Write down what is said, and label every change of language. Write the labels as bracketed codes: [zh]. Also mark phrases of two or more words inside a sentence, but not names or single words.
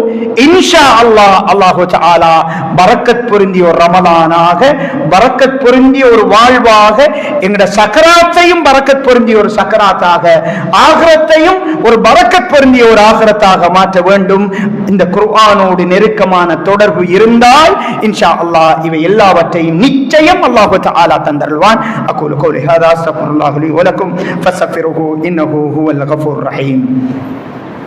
[ar] إن شاء الله الله تعالى [ta] பரக்கத் பொருந்திய ஒரு ரமலானாக, பரக்கத் பொருந்திய ஒரு வாழ்வாக, எங்களுடைய சக்கராத்தையும் பரக்கத் பொருந்திய ஒரு சக்கராத்தாக, ஆகிரத்தையும் ஒரு பரக்கத் பொருந்திய ஒரு ஆகிரத்தாக மாற்ற வேண்டும். இந்த குர்ஆனோடு நெருக்கமான தொடர்பு இருந்தால் [ar] إن شاء الله [ta] இவை எல்லாவற்றையும் நிச்சயம் [ar] الله تعالى [ta] தந்தருள்வான். [ar] أقول قولي هذا أستغفر الله لي ولكم فاستغفروه إنه هو الغفور الرحيم.